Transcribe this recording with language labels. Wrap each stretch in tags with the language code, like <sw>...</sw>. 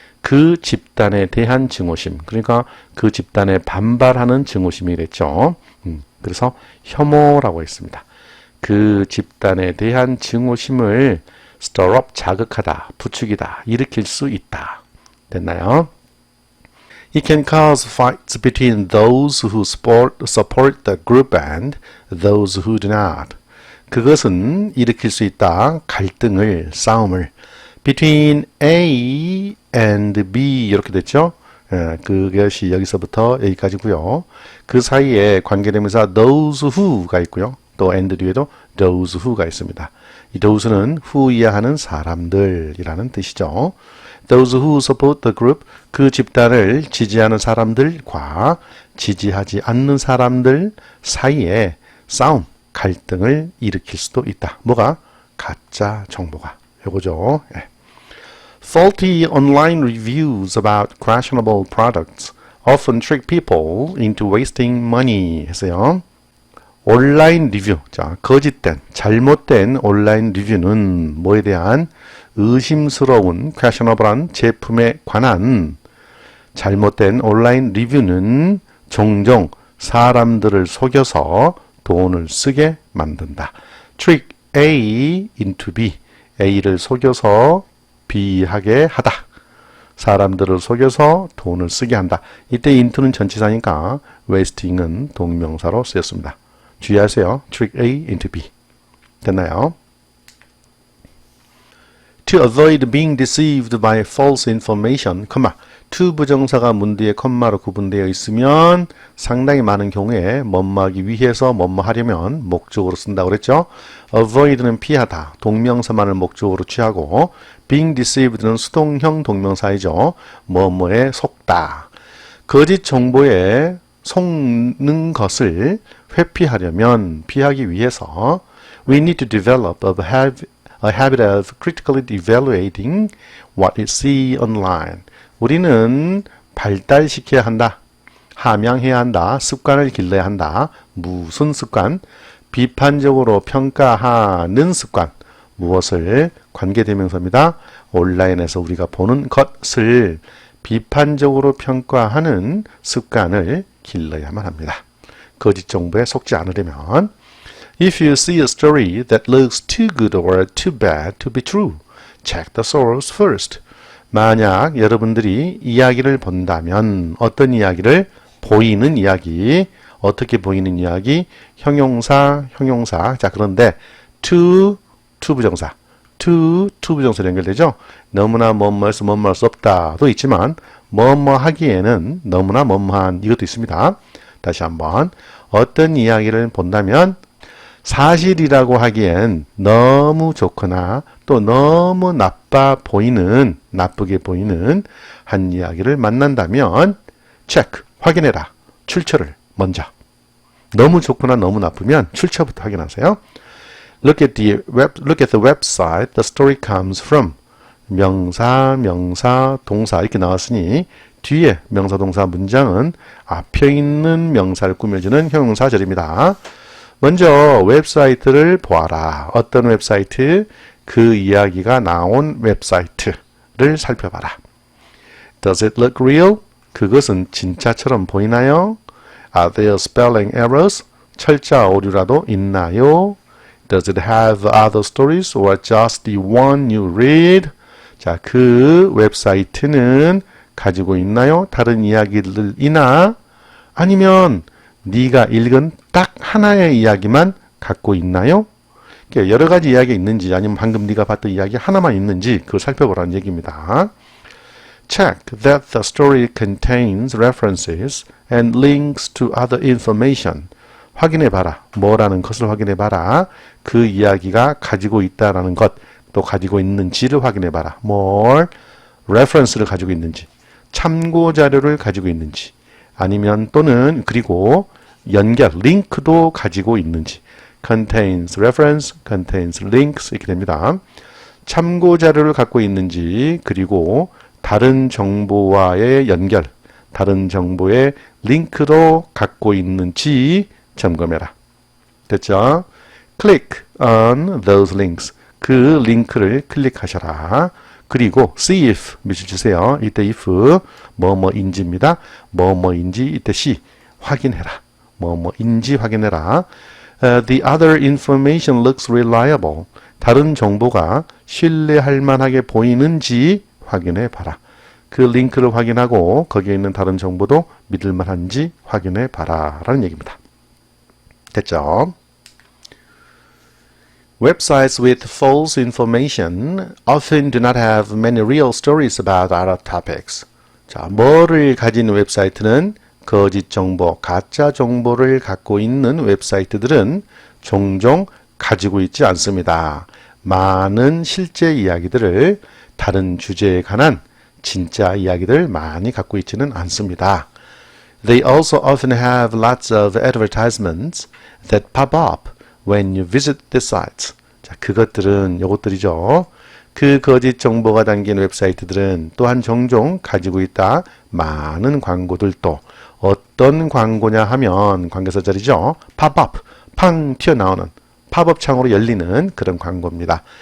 <ko>그 집단에 대한 증오심. 그러니까 그 집단에 반발하는 증오심이 됐죠. 그래서 혐오라고 했습니다. 그 집단에 대한 증오심을</ko> <en>stir up,</en> <ko>자극하다, 부추기다, 일으킬 수 있다. 됐나요?</ko> <en>It can cause fights between those who support the group and those who do not.</en> <ko>그것은 일으킬 수 있다. 갈등을, 싸움을.</ko> <en>Between A and B</en> <ko>이렇게 됐죠. 예, 그것이 여기서부터 여기까지고요. 그 사이에 관계대명사 those who가 있고요. 또 and 뒤에도 those who가 있습니다. 이 those는 who이야 하는 사람들이라는 뜻이죠.</ko> <en>Those who support the group,</en> <ko>그 집단을 지지하는 사람들과 지지하지 않는 사람들 사이에 싸움, 갈등을 일으킬 수도 있다. 뭐가? 가짜 정보가. 요거죠. 예.</ko> <en>Faulty online reviews about questionable products often trick people into wasting money</en> <ko>했어요. 온라인 리뷰. 자, 거짓된, 잘못된 온라인 리뷰는 뭐에 대한? 의심스러운 questionable한 제품에 관한 잘못된 온라인 리뷰는 종종 사람들을 속여서 돈을 쓰게 만든다.</ko> <en>Trick A into B.</en> <ko>A를 속여서 B 하게 하다. 사람들을 속여서 돈을 쓰게 한다. 이때 into는 전치사니까 wasting은 동명사로 쓰였습니다. 주의하세요.</ko> <en>Trick A into B.</en> <ko>됐나요?</ko> <en>To avoid being deceived by false information,</en> <ko>to 부정사가 문 뒤에 컴마로 구분되어 있으면 상당히 많은 경우에 뭐뭐하기 위해서 뭐뭐하려면 목적으로 쓴다고 그랬죠. avoid는 피하다, 동명사만을 목적으로 취하고 being deceived는 수동형 동명사이죠. 뭐뭐에 속다. 거짓 정보에 속는 것을 회피하려면, 피하기 위해서</ko> <en>we need to develop a habit of critically evaluating what we see online.</en> <ko>우리는 발달시켜야 한다. 함양해야 한다. 습관을 길러야 한다. 무슨 습관? 비판적으로 평가하는 습관. 무엇을? 관계대명사입니다. 온라인에서 우리가 보는 것을 비판적으로 평가하는 습관을 길러야만 합니다. 거짓 정보에 속지 않으려면</ko> <en>If you see a story that looks too good or too bad to be true, check the source first.</en> <ko>만약 여러분들이 이야기를 본다면 어떤 이야기를? 보이는 이야기. 어떻게 보이는 이야기? 형용사. 자, 그런데 to 부정사. to 부정사로 연결되죠. 너무나 뭐뭐해서 뭐뭐할 수 없다도 있지만 뭐뭐 하기에는 너무나 뭐뭐한 이것도 있습니다. 다시 한번. 어떤 이야기를 본다면 사실이라고 하기엔 너무 좋거나 또 너무 나쁘게 보이는 한 이야기를 만난다면 체크, 확인해라. 출처를 먼저. 너무 좋거나 너무 나쁘면 출처부터 확인하세요.</ko> <en>Look at the website the story comes from.</en> <ko>명사, 동사 이렇게 나왔으니 뒤에 명사, 동사 문장은 앞에 있는 명사를 꾸며주는 형용사절입니다. 먼저 웹사이트를 보아라. 어떤 웹사이트? 그 이야기가 나온 웹사이트를 살펴봐라.</ko> <en>Does it look real?</en> <ko>그것은 진짜처럼 보이나요?</ko> <en>Are there spelling errors?</en> <ko>철자 오류라도 있나요?</ko> <en>Does it have other stories or just the one you read?</en> <ko>자, 그 웹사이트는 가지고 있나요? 다른 이야기들이나 아니면 네가 읽은 딱 하나의 이야기만 갖고 있나요? 여러 가지 이야기가 있는지 아니면 방금 네가 봤던 이야기 하나만 있는지 그걸 살펴보라는 얘기입니다.</ko> <en>Check that the story contains references and links to other information.</en> <ko>확인해봐라. 뭐라는 것을 확인해봐라. 그 이야기가 가지고 있다라는 것, 또 가지고 있는지를 확인해봐라. 뭘? reference를 가지고 있는지, 참고 자료를 가지고 있는지, 아니면 또는 그리고 연결, 링크도 가지고 있는지.</ko> <en>contains reference, contains links</en> <ko>이렇게 됩니다. 참고 자료를 갖고 있는지, 그리고 다른 정보와의 연결, 다른 정보의 링크도 갖고 있는지 점검해라. 됐죠?</ko> <en>Click on those links.</en> <ko>그 링크를 클릭하셔라. 그리고 see if 밑줄 주세요. 이때 if 뭐뭐인지입니다. 뭐뭐인지 이때 see 확인해라. 뭐뭐인지 확인해라.</ko> <en>The other information looks reliable.</en> <ko>다른 정보가 신뢰할 만하게 보이는지 확인해 봐라. 그 링크를 확인하고 거기에 있는 다른 정보도 믿을 만한지 확인해 봐라 라는 얘기입니다. 됐죠?</ko> <en>Websites with false information often do not have many real stories about other topics.</en> <ko>자, 뭐를 가진 웹사이트는 거짓 정보, 가짜 정보를 갖고 있는 웹사이트들은 종종 가지고 있지 않습니다. 많은 실제 이야기들을 다른 주제에 관한 진짜 이야기들 많이 갖고 있지는 않습니다.</ko> <en>They also often have lots of advertisements that pop up when you visit the sites.</en> <ko>자, 그것들은 요것들이죠. 그 거짓 정보가 담긴 웹사이트들은 또한 종종 가지고 있다. 많은 광고들도. 어떤 광고냐 하면 관계사 자리죠. 팝업, 팡 튀어나오는 팝업 창으로 열리는 그런 광고입니다.</ko>